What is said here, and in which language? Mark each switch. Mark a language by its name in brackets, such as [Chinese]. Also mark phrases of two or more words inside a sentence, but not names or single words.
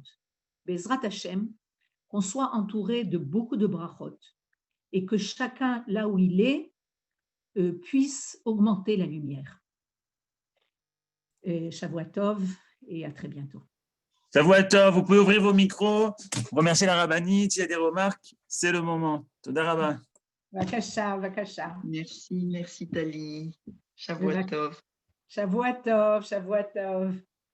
[Hebrew] בעזרת השם, [French] qu'on soit entouré de beaucoup de brachot et que chacun, là où il est, puisse augmenter la lumière. [Hebrew] שבוע טוב [French] et à très bientôt. [Hebrew] שבוע טוב, [French] vous pouvez ouvrir vos micros, remercier la rabbinite, s'il y a des remarques, c'est le moment. [Hebrew] תודה רבה. בבקשה, בבקשה. [French] Merci Tali. [Hebrew] שבוע טוב. שבוע טוב, שבוע טוב.